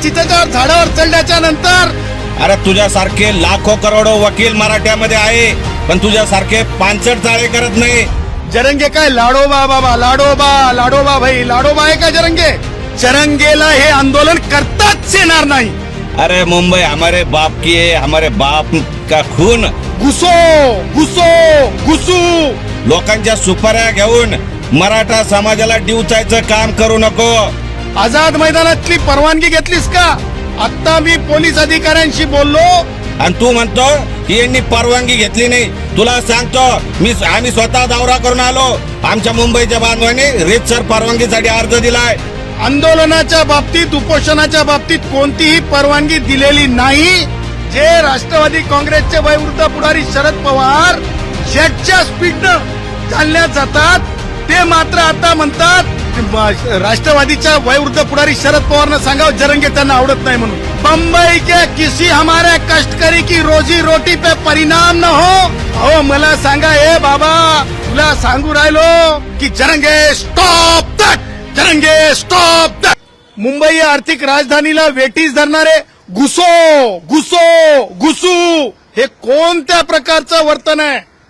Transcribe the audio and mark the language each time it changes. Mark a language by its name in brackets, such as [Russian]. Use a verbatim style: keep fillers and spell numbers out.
[Marathi] चिचाच्या झाडावर चढल्याच्या नंतर अरे तुझ्यासारखे लाखो करोडो वकील मराठ्यामध्ये आहे, पण तुझ्यासारखे पांचट चाळे करत नाही. जरंगे काय लाडोबा बाबा, लाडोबा लाडोबा भाई, लाडोबा आहे का जरंगे? जरंगेला हे आंदोलन करताच येणार नाही. [Hindi] अरे मुंबई हमारे बाप की है, हमारे बाप का खून. घुसो घुसो घुसू. [Marathi] लोकांच्या सुपाऱ्या घेऊन मराठा समाजाला डिवचायचं काम करू नको. आझाद मैदानातली परवानगी घेतलीस का? आत्ता मी पोलीस अधिकाऱ्यांशी बोललो. आणि तू म्हणतो की यांनी परवानगी घेतली नाही. तुला सांगतो, मी आम्ही स्वतः दौरा करून आलो. आमच्या मुंबईच्या बांधवांनी रेतसर परवानगीसाठी अर्ज दिलाय. आंदोलनाच्या बाबतीत, उपोषणाच्या बाबतीत कोणतीही परवानगी दिलेली नाही. जे राष्ट्रवादी काँग्रेसचे वयवृद्ध पुढारी शरद पवार जेटच्या स्पीडनं चालल्या जातात, ते मात्र आता म्हणतात म- राष्ट्रवादीच्या वयवृद्ध पुढारी शरद पवारनं सांगावं जरंगे त्यांना आवडत नाही म्हणून. [Hindi] बंबई के किसी हमारे कष्टकरी की रोजी रोटी पे परिणाम न हो. [Marathi] अहो मला सांगा, ए बाबा तुला सांगू राहिलो की [English] Jarange stop that, Jarange stop that. [Marathi] Mumbai या आर्थिक राजधानीला वेठीस धरणारे [Hindi] घुसो घुसो घुसू [Marathi] हे कोणत्या प्रकारचं वर्तन आहे?